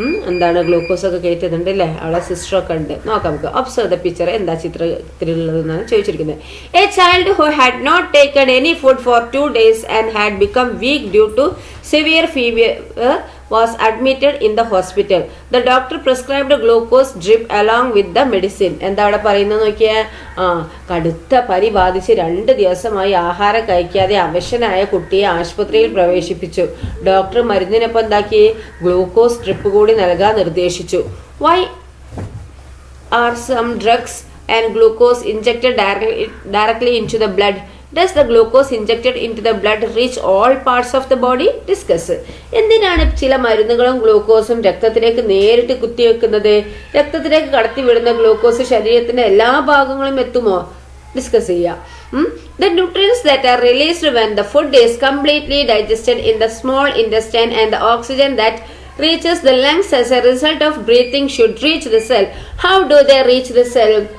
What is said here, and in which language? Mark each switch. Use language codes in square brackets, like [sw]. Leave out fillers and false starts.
[ml] എന്താണ് ഗ്ലൂക്കോസ് ഒക്കെ കയറ്റുന്നുണ്ട് അല്ലേ, അവിടെ സിസ്റ്ററൊക്കെ ഉണ്ട്. നോക്കാം നമുക്ക്. [en] Observe the picture. [ml] എന്താ ചിത്രത്തിലുള്ളതെന്നാണ് ചോദിച്ചിരിക്കുന്നത്. [en] A child who had not taken any food for 2 days and had become weak due to severe fever was admitted in the hospital. The doctor prescribed a glucose drip along with the medicine. [ml] എന്താ അവിടെ പറയുന്നത് നോക്കിയാൽ, കടുത്ത പനി ബാധിച്ച് 2 ദിവസമായി ആഹാരം കഴിക്കാതെ അവശനായ കുട്ടിയെ ആശുപത്രിയിൽ പ്രവേശിപ്പിച്ചു. ഡോക്ടർ മരുന്നിനൊപ്പം എന്താക്കി? ഗ്ലൂക്കോസ് ഡ്രിപ്പ് കൂടി നൽകാൻ നിർദ്ദേശിച്ചു. [en] Why are some drugs and glucose injected directly into the blood? Does the glucose injected into the blood reach all parts of the body? Discuss. [ml] എന്തിനാണ് ചില മരുന്നുകളും ഗ്ലൂക്കോസും രക്തത്തിലേക്ക് നേരിട്ട് കുത്തിവെക്കുന്നത്? രക്തത്തിലേക്ക് കടത്തിവിടുന്ന ഗ്ലൂക്കോസ് ശരീരത്തിന്റെ എല്ലാ ഭാഗങ്ങളും എത്തുമോ? ഡിസ്കസ് ചെയ്യാം. [en] The nutrients that are released when the food is completely digested in the small intestine and the oxygen that reaches the lungs as a result of breathing should reach the cell. How do they reach the cell?